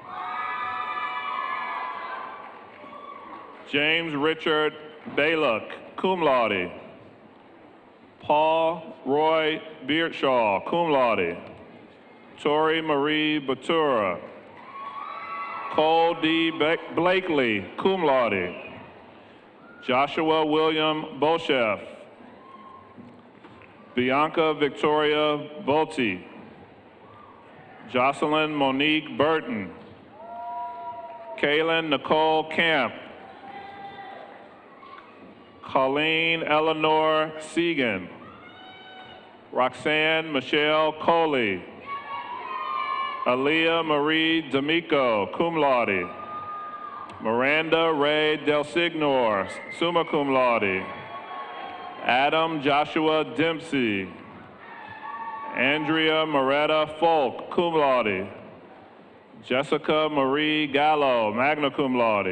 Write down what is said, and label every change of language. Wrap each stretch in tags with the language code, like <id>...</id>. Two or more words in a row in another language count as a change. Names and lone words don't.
<en>James Richard Baylock,</en> <la>cum laude.</la> <en>Paul Roy Beardshaw,</en> <la>cum laude.</la> <en>Tori Marie Batura. Cole D. Blakely,</en> <la>cum laude.</la> <en>Joshua William Bolsheff. Bianca Victoria Volti. Jocelyn Monique Burton. Kaylin Nicole Camp. Colleen Eleanor Segan. Roxanne Michelle Coley. Aaliyah Marie D'Amico,</en> <la>cum laude.</la> <en>Miranda Ray Del Signor,</en> <la>summa cum laude.</la> <en>Adam Joshua Dempsey. Andrea Moretta Folk,</en> <la>cum laude.</la> <en>Jessica Marie Gallo,</en> <la>magna cum laude.</la>